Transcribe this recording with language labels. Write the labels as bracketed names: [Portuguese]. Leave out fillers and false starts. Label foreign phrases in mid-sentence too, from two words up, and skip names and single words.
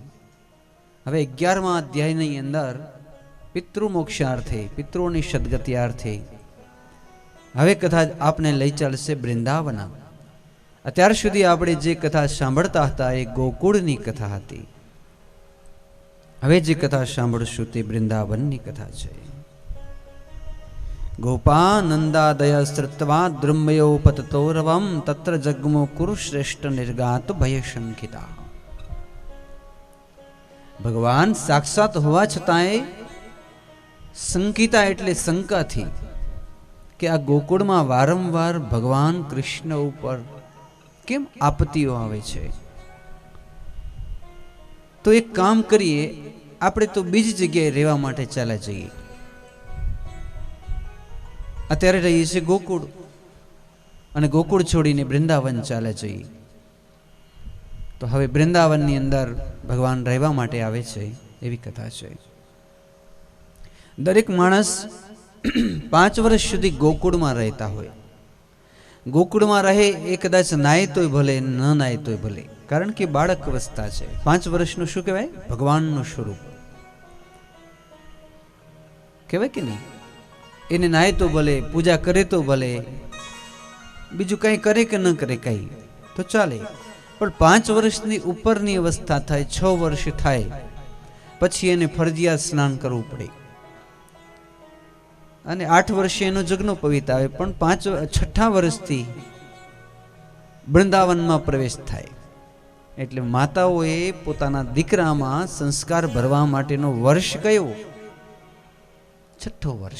[Gujarati] હવે 11મા અધ્યાયની અંદર પિતૃમોક્ષાર્થે પિતૃઓની સદગત્યાર્થે હવે કથા આપને લઈ ચાલશે વૃંદાવન। અત્યાર સુધી આપણે જે કથા સાંભળતા હતા એ ગોકુળની કથા હતી। હવે જે કથા સાંભળશું તે વૃંદાવનની કથા છે। [Sanskrit] गोपानंदादय श्रुत्वा द्रुम्यो पततोरवम तत्र जग्मो कुरुश्रेष्ठ निर्गात भय शंकिता। [Gujarati] ભગવાન સાક્ષાત હોવા છતાંય શંકિતા એટલે શંકા થી કિ આ ગોકુળ મેં વારંવાર ભગવાન કૃષ્ણ ઊપર કેમ આપત્તિઓ આવે છે। તો એક કામ કરિએ, આપણે તો બીજી જગ્યાએ રહેવા માટે ચાલા જઈએ। અત્યારે રહીએ છે ગોકુળ અને ગોકુળ છોડીને વૃંદાવન ચાલે જઈએ। તો હવે વૃંદાવનની અંદર ભગવાન રહેવા માટે આવે છે એવી કથા છે। દરેક માણસ 5 વર્ષ સુધી ગોકુળ મેં રહતા હોય। ગોકુળ મેં રહે એ કદાચ નાય તોય ભલે ન નાય તોય ભલે, કારણ કે બાળક અવસ્થા છે। 5 વર્ષનું શું કહેવાય? ભગવાનનું સ્વરૂપ કહેવાય કે નહીં? એને નાય તો ભલે, પૂજા કરે તો ભલે, બીજૂ કઈ કરે કે ન કરે કઈ તો ચાલે, પણ 5 વર્ષની ઉપરની અવસ્થા થાય, 6 વર્ષ થાય પછી એને ફરજિયાત સ્નાન કરવું પડે અને 8 વર્ષે એનો જગનો પવિત્ર આવે, પણ 6 વર્ષથી વૃંદાવનમાં પ્રવેશ થાય. એટલે માતાઓએ પોતાના દીકરામાં સંસ્કાર ભરવા માટેનો વર્ષ કયો? છઠ્ઠો વર્ષ.